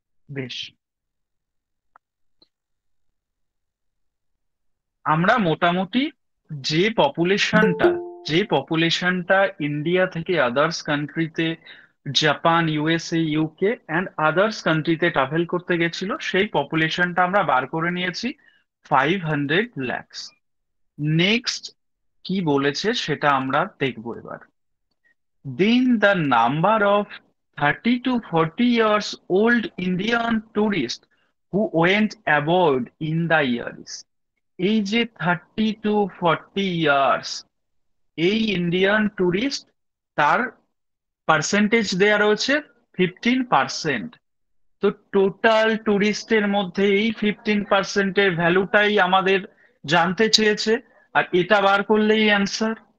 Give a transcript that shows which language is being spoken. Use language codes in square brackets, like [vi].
[bn] বেশ, আমরা মোটামুটি যে পপুলেশনটা যে পপুলেশনটা ইন্ডিয়া থেকে আদার্স কান্ট্রিতে, Japan, USA, UK and others কান্ট্রিতে ট্রাভেল করতে গেছিল, সেই পপুলেশনটা আমরা বার করে নিয়েছি 500 lakhs। নেক্সট কি বলেছে সেটা আমরা দেখবো এবার। [en] Then the number of 30 to 40 years old Indian tourists who went abroad in the years. [bn] এই যে 30 to 40 ইয়ার্স, এই ইন্ডিয়ান টুরিস্ট, তার পার্সেন্টেজ দেয়া রয়েছে 15%। তো টোটাল টুরিস্টের মধ্যে এই 15%-এর ভ্যালুটাই আমাদের জানতে চেয়েছে, আর এটা বার করলেই অ্যান্সার।